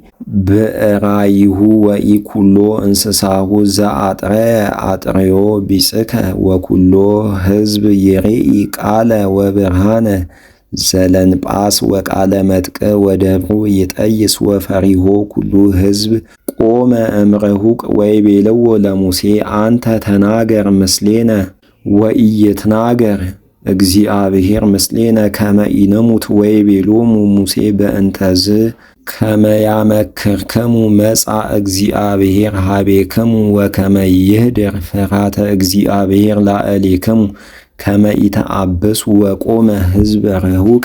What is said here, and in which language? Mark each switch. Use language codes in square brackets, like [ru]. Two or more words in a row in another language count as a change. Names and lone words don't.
[gez] ብዕራይሁ ወኢ ኩሎ እንስሳሁ ዘአጥረየ አጥርዮ ቢጽከ ወኩሎ ሕዝብ ይሬኢ ቃለ ወብርሃነ ዘለንጳስ ወቃለ መጥቅ ወደብሩ ይጠይስ ወፈሪሆ ኩሉ ሕዝብ ቆመ እምርሁቅ ወይቤልዎ ለሙሴ አንተ ተናገር ምስሌነ ወኢይትናገር እግዚአብሔር ምስሌነ ከመ ኢንሙት ወይቤሎሙ ሙሴ በእንተዝ ከመ ያመክርክሙ መጻ እግዚአብሔር ሀቤክሙ ወከመ ይህድር ፍርሃተ እግዚአብሔር ላዕሌክሙ ከመ ኢተአብሱ ወቆመ ሕዝብ ርሁቀ